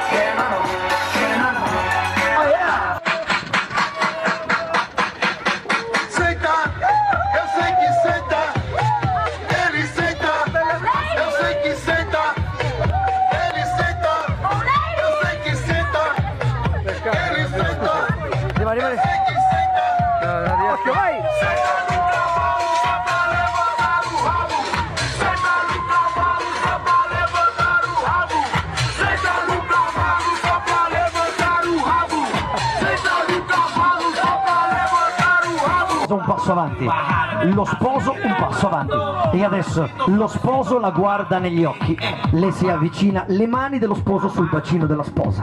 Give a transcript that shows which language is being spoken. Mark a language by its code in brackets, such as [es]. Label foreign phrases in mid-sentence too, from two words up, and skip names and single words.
[en] Oh yeah! [pt] Senta, eu sei que senta, ele senta, eu sei que senta, ele senta, eu sei que senta, ele senta, [it] Rimani. [pt] eu sei que senta. [it] Occhio, vai! Un passo avanti, lo sposo un passo avanti e adesso lo sposo la guarda negli occhi, le si avvicina, le mani dello sposo sul bacino della sposa.